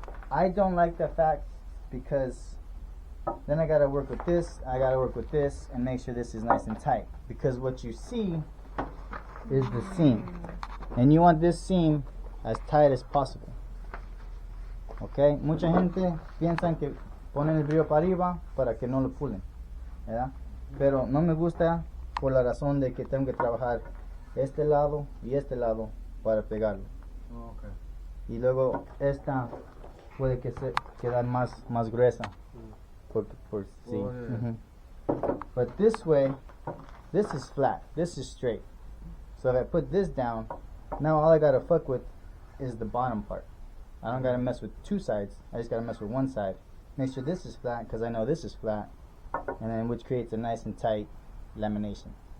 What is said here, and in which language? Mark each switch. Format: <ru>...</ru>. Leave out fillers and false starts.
<en>I don't like that fact because then I gotta work with this, I gotta work with this, and make sure this is nice and tight. Because what you see is the seam. And you want this seam as tight as possible. Okay?</en> <es>Mucha gente piensan que ponen el brillo para arriba para que no lo pulen, ¿verdad? Pero no me gusta por la razón de que tengo que trabajar este lado y este lado para pegarlo.</es> <en>Oh, okay.</en> <es>Y luego esta puede que se quedar más gruesa por sí.</es> <en>Oh, yeah. But this way, this is flat, this is straight. So if I put this down, now all I gotta fuck with is the bottom part. I don't gotta mess with two sides, I just gotta mess with one side. Make sure this is flat, because I know this is flat, and then which creates a nice and tight lamination.</en>